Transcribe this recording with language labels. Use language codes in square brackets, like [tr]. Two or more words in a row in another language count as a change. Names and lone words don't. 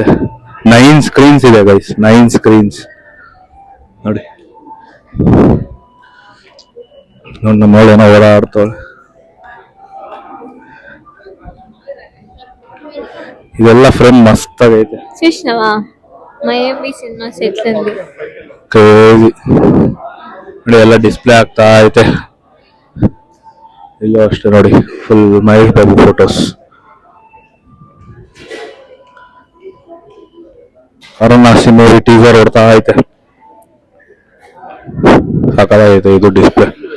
[kn] 9 ಸ್ಕ್ರೀನ್ಸ್ ಇದೆ ಗೈಸ್, 9 ಸ್ಕ್ರೀನ್ಸ್ ನೋಡಿ. ನಮ್ಮ ಏನೋ ಓಡಾಡ್ತಾಳೆ. ಇದೆಲ್ಲ ಫ್ರೇಮ್ ಮಸ್ತ್ ಆಗೈತೆ. [te] చూసినావా మయబి సినిమా సెట్ ఉంది [kn] ಕ್ರೇಜಿ ನೋಡಿ, ಎಲ್ಲ ಡಿಸ್ಪ್ಲೇ ಆಗ್ತಾ ಐತೆ. ಇಲ್ಲೂ ಅಷ್ಟೇ ನೋಡಿ, ಫುಲ್ ಮಹೇಶ್ ಬಾಬು ಫೋಟೋಸ್. ವಾರಣಾಸಿ ಮೂವಿ ಟೀಸರ್ ಹೊಡ್ತಾ ಐತೆ, ಸಾಕಾಗೈತೆ ಇದು ಡಿಸ್ಪ್ಲೇ.